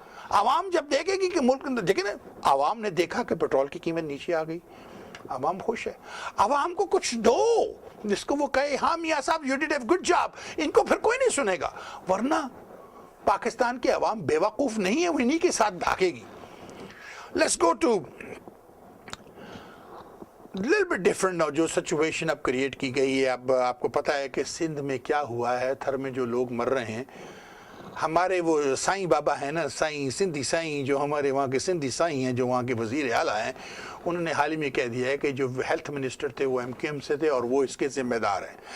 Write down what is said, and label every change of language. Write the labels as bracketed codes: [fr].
[ur] عوام جب دیکھے گی کہ ملک, دیکھیں نا, عوام نے دیکھا کہ پیٹرول کی قیمت نیچے آ گئی, عوام خوش ہے. عوام کو کچھ دو جس کو وہ کہے ہاں میاں صاحب [en] You did a good job. [ur] ان کو پھر کوئی نہیں سنے گا, ورنہ پاکستان کے عوام بیوقوف نہیں ہے, وہ انہی کے ساتھ بھاگے گی. [en] Let's go to little bit different now. [ur] جو سچویشن اب کریٹ کی گئی ہے, اب آپ کو پتا ہے کہ سندھ میں کیا ہوا ہے, تھر میں جو لوگ مر رہے ہیں. ہمارے وہ سائیں بابا ہیں نا, سائیں سندھی سائیں, جو ہمارے وہاں کے سندھی سائیں ہیں, جو وہاں کے وزیر اعلیٰ ہیں, انہوں نے حال ہی میں کہہ دیا ہے کہ جو ہیلتھ منسٹر تھے وہ MKM سے تھے اور وہ اس کے ذمہ دار ہیں.